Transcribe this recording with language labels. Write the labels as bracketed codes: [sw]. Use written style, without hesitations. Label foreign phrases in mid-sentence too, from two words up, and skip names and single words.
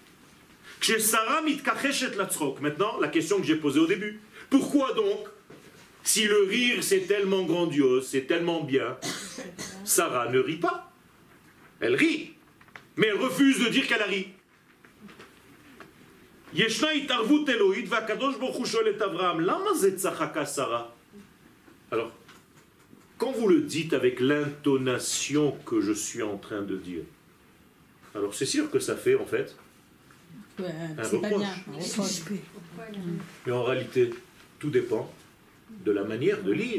[fr] Maintenant, la question que j'ai posée au début. Pourquoi donc Si le rire c'est tellement grandiose, c'est tellement bien, Sarah ne rit pas. Elle rit, mais elle refuse de dire qu'elle a ri. [he] ישנה התערבות אלוהית והקדוש ברוך הוא שואל את אברהם, למה זה צחקה שרה? [fr] Alors, quand vous le dites avec l'intonation que je suis en train de dire, alors c'est sûr que ça fait en fait un reproche. Mais en réalité, tout dépend de la manière de lire.